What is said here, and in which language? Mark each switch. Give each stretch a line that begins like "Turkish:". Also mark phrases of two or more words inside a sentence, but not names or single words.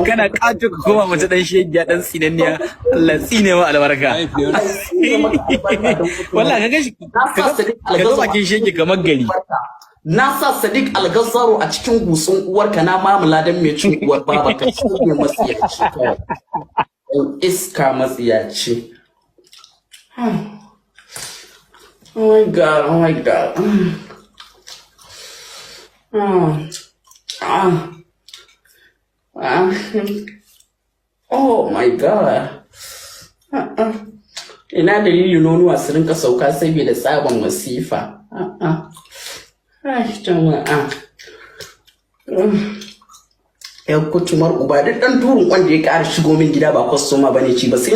Hausa: Kana kato ka koma mace dan shegiya dan tsinanniya Allah ya tsine ma albarka. Wallahi ka gashi ka ga bakin shege kamar gari. Na sa Sadiq Algazaro a cikin gusun uwarka na mamula don mai cin uwar baba ka shine matsiyaci kawai. Iska matsiyaci.
English: Oh my God, oh my God. Oh my God.
Hausa: Ina dalilin nonuwa su rinka sauka saboda tsabon masifa. Ai, jama'a. Yan kutumar uba duk ɗan turun wanda ya ƙara shigo min gida ba kwastoma bane ci ba sai